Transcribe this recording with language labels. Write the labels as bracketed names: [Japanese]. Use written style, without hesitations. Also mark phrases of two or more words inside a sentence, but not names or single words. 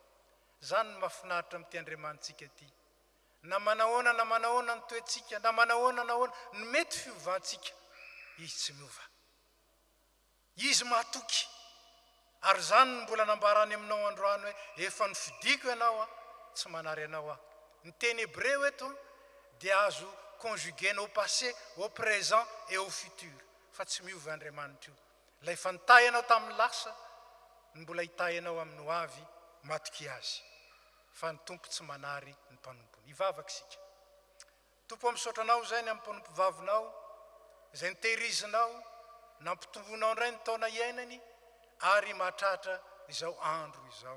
[Malagasy] Zany ny mahafinaritra amin'ity Andriamanitsika ity. Na manahoana ny toetsika, na manahoana ny mety fiovantsika, izy tsy miova. Izy matoky. Ary zany ny mbola nambarany aminao androany hoe efa nifidiko ianao, tsy manary anao. Ny teny hébreu eto dia azo [French] conjuguer au passé, au présent et au futur. [Malagasy] Fa tsy miova Andriamanitra io. Lay efa nitay ianao tamin'ny lasa, ny mbola hitay ianao amin'ny ho avy matoky azy. Fa ny tompo tsy manary ny mpanompony. Hivavaka sika. Tompo misaotra anao zay ny amin'ny mpanompo vavinao, zay nitehirizinao, nampitovonao indray ny taona iainany, ary mahatratra izao andro izao.